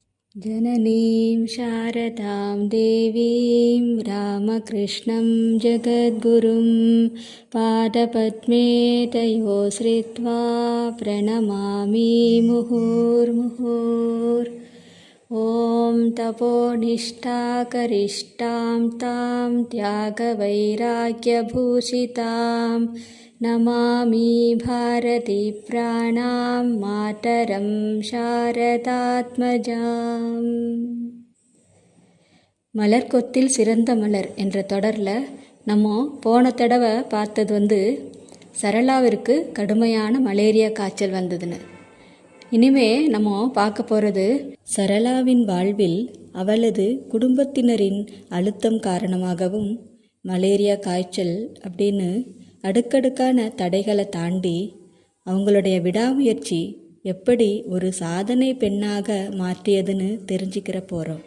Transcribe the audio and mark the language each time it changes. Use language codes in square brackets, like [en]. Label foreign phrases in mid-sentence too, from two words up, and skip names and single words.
[sa] जननीं शारदां देवीं रामकृष्णं जगद्गुरुं पादपद्मे तयोः श्रित्वा प्रणमामि मुहुर्मुहुर्। ॐ तपोनिष्ठाकरिष्ठां तां त्यागवैराग्यभूषितां नमामि भारतीप्राणां मातरं சாரதாத்மஜாம். [ta] மலர்கொத்தில் சிறந்த மலர் என்ற தொடரில் நம்ம போன தடவை பார்த்தது சரளாவிற்கு கடுமையான மலேரியா காய்ச்சல் வந்ததுன்னு. இனிமே நம்ம பார்க்க போகிறது சரளாவின் வாழ்வில் அவளது குடும்பத்தினரின் அழுத்தம் காரணமாகவும் மலேரியா காய்ச்சல் அப்படின்னு அடுக்கடுக்கான தடைகளை தாண்டி அவங்களுடைய விடாமுயற்சி எப்படி ஒரு சாதனை பெண்ணாக மாற்றியதுன்னு தெரிஞ்சுக்கிற போகிறோம்.